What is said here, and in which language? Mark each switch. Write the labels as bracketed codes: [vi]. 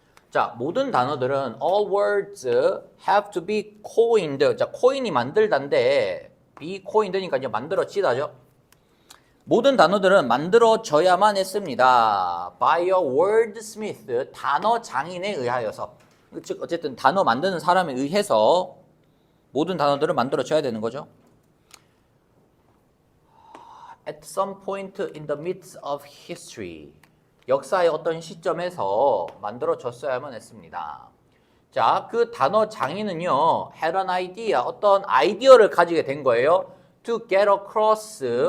[ko] 자, 모든 단어들은 [en] all words have to be coined. [ko] 자, 코인이 만들다인데 [en] be coined [ko] 니까 이제 만들어지다죠. 모든 단어들은 만들어져야만 했습니다. [en] by a wordsmith, [ko] 단어 장인에 의하여서. 즉 어쨌든 단어 만드는 사람에 의해서 모든 단어들은 만들어져야 되는 거죠. [en] At some point in the midst of history. [ko] 역사의 어떤 시점에서 만들어졌어야만 했습니다. 자, 그 단어 장인은요, [en] had an idea, [ko] 어떤 아이디어를 가지게 된 거예요. [en] To get across.